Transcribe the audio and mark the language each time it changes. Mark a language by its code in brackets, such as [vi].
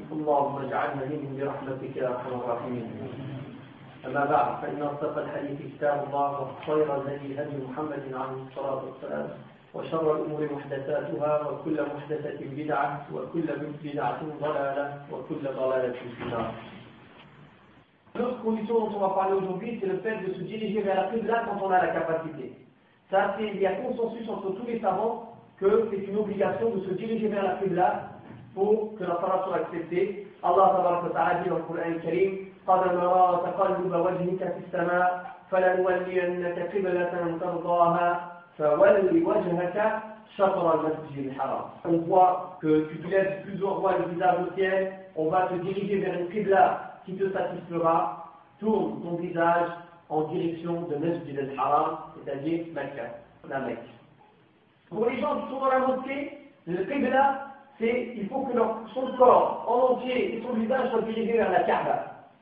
[ar] اللهم اجعلنا منهم برحمتك يا ارحم الراحمين. اما بعد، فان اصدق الحديث كتاب الله وخير الهدي هدي محمد عليه الصلاه والسلام، وشر الامور محدثاتها، وكل محدثه بدعه، وكل بدعه ضلاله، وكل ضلاله في النار. [fr] Une autre condition dont on va parler aujourd'hui, c'est le fait de se diriger vers la Qibla quand on a la capacité. Ça, il y a consensus entre tous les savants que c'est une obligation de se diriger vers la Qibla pour que la salat soit acceptée. Allah tabaraka wa ta'ala dit dans le Coran Karim: [ar] قَدْ نَرَى تَقَلُّبَ وَجْهِكَ فِي السَّمَاءِ فَلَنُوَلِّيَنَّكَ قِبْلَةً تَرْضَاهَا فَوَلِّ وَجْهَكَ شَطْرَ الْمَسْجِدِ الْحَرَامِ. [fr] On voit que tu te lèves plusieurs fois le visage au ciel, on va te diriger vers une Qibla qui te satisfera, tourne ton visage en direction de Masjid al-Haram, c'est-à-dire Mecca, la Mecque. Pour les gens qui sont dans la mosquée, le Qibla, c'est qu'il faut que son corps en entier et son visage soient dirigés vers la Kaaba.